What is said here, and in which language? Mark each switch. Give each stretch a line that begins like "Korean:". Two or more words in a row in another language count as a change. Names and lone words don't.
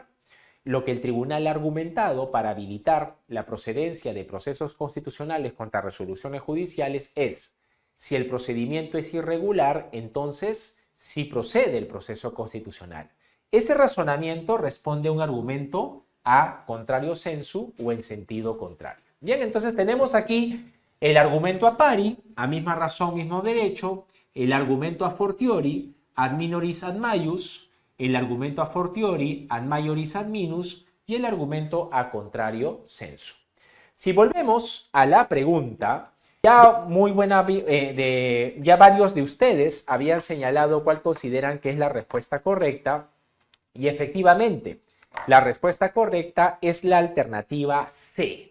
Spanish: Lo que el tribunal ha argumentado para habilitar la procedencia de procesos constitucionales contra resoluciones judiciales es: si el procedimiento es irregular, entonces sí procede el proceso constitucional. Ese razonamiento responde a un argumento
Latin: a contrario sensu
Spanish: o en sentido contrario. Bien, entonces tenemos aquí el argumento
Latin: a pari,
Spanish: a misma razón, mismo derecho, el argumento
Latin: a fortiori, ad minoris ad maius,
Spanish: el argumento
Latin: a fortiori, ad maioris ad minus,
Spanish: y el argumento
Latin: a contrario sensu.
Spanish: Si volvemos a la pregunta, ya varios de ustedes habían señalado cuál consideran que es la respuesta correcta, y efectivamente, la respuesta correcta es la alternativa C.